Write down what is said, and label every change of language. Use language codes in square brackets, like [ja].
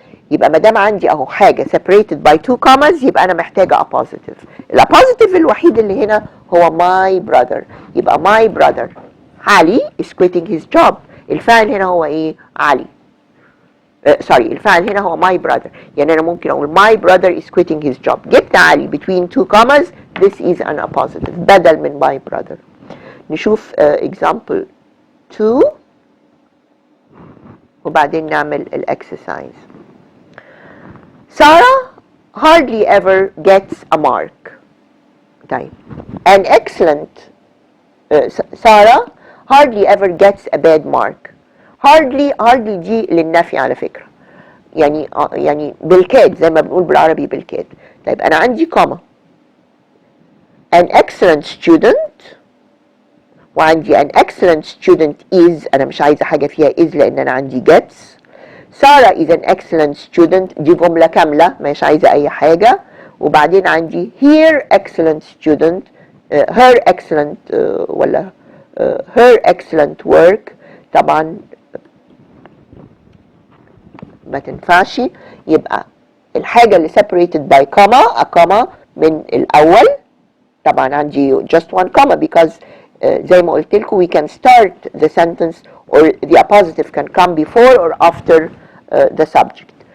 [ar] يبقى ما دام عندي اهو حاجه [en] separated by 2 commas [ar] يبقى انا محتاجه appositive. الappositive الوحيد اللي هنا هو my brother. يبقى [en] my brother Ali is quitting his job. [ar] الفاعل هنا هو ايه؟ علي. الفاعل هنا هو my brother. يعني انا ممكن اقول [en] my brother is quitting his job. [ar] جبت علي [en] between 2 commas. This is an appositive [ar] بدل من [en] my brother. [ar] نشوف example 2 وبعدين نعمل الexercise. [en] Sarah hardly ever gets a mark. طيب an excellent Sarah hardly ever gets a bad mark. [ar] hardly دي للنفي على فكرة، يعني بالكاد زي ما بنقول بالعربي بالكاد. طيب أنا عندي كوما [en] an excellent student، [ar] وعندي [en] an excellent student is، [ar] أنا مش عايزة حاجة فيها is لأن أنا عندي gets. سارة [en] is an excellent student، [ar] دي جملة كاملة مش عايزة أي حاجة. وبعدين عندي [en] here excellent student، her excellent ولا her excellent work، [ar] طبعا ما تنفعش. يبقى الحاجة اللي [en] separated by comma، a comma [ar] من الأول، طبعا عندي [en] just one comma because [ar] زي ما قلت لكم [en] we can start the sentence or the appositive can come before or after the subject.